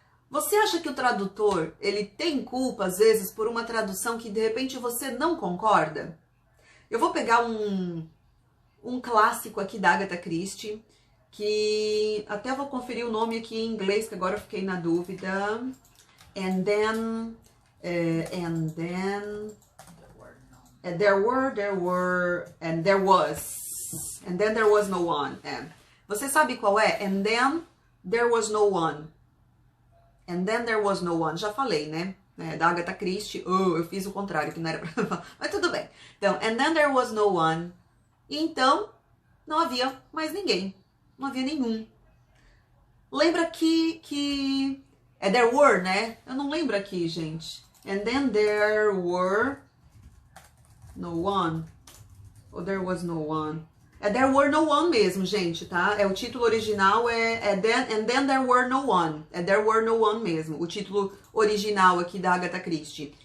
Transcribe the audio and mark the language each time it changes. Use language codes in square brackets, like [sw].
[pt] Você acha que o tradutor, ele tem culpa, às vezes, por uma tradução que de repente você não concorda? Eu vou pegar um clássico aqui da Agatha Christie, que até vou conferir o nome aqui em inglês, que agora eu fiquei na dúvida. [en] And then there were, and there was, and then there was no one. [pt] Você sabe qual é? [en] And then there was no one. And then there was no one. [pt] Já falei, né? Da Agatha Christie. Eu fiz o contrário, que não era pra falar. Mas tudo bem. Então, [en] and then there was no one. [pt] Então, não havia mais ninguém. Não havia nenhum. Lembra que [en] there were, [pt] né? Eu não lembro aqui, gente. [en] And then there were no one. Or there was no one. There were no one [pt] mesmo, gente, tá? O título original [en] and then there were no one. There were no one [pt] mesmo. O título original aqui da Agatha Christie.